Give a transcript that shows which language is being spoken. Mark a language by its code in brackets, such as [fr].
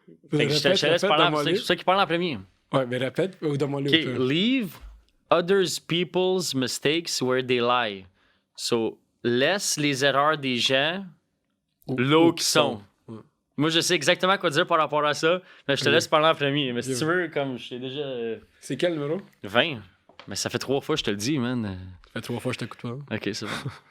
[fr] Fait que je te laisse parler. C'est ça qui parle en premier. Ouais, mais répète ou donne-moi [en] OK, leave others people's mistakes where they lie. [fr] So, laisse les erreurs des gens là où ils sont. Ouais. Moi, je sais exactement quoi dire par rapport à ça, mais je te laisse parler en premier. Mais si tu veux, comme je t'ai déjà... C'est quel numéro? 20. Mais ça fait 3 fois, je te le dis, man. Ça fait 3 fois que je t'écoute pas. OK, c'est bon.